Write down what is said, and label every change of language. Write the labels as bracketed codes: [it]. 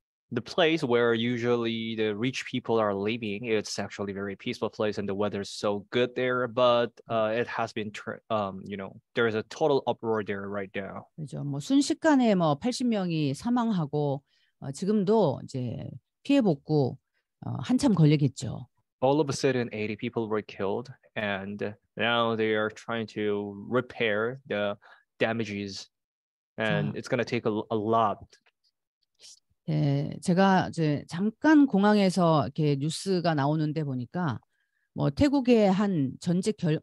[en] the place where usually the rich people are living, it's actually a very peaceful place and the weather's so good there. But it has been, there's a total uproar there right now. [ko] 그죠. 뭐 순식간에 뭐 80명이 사망하고 지금도 이제 피해 복구 한참 걸리겠죠. [en] All of a sudden, 80 people were killed, and now they are trying to repair the damages, and it's going to take a lot. [ko] 제가 이제 잠깐 공항에서 이렇게 뉴스가 나오는데 보니까 뭐 태국의 한 전직